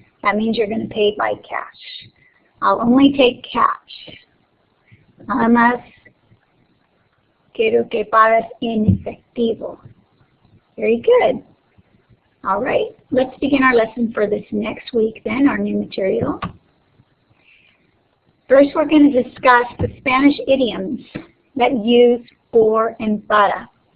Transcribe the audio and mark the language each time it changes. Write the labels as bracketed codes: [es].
[en] That means you're going to pay by cash. I'll only take cash. [es] Nada más quiero que pagues en efectivo. [en] Very good. All right, let's begin our lesson for this next week then, our new material. First, we're going to discuss the Spanish idioms that use por and para.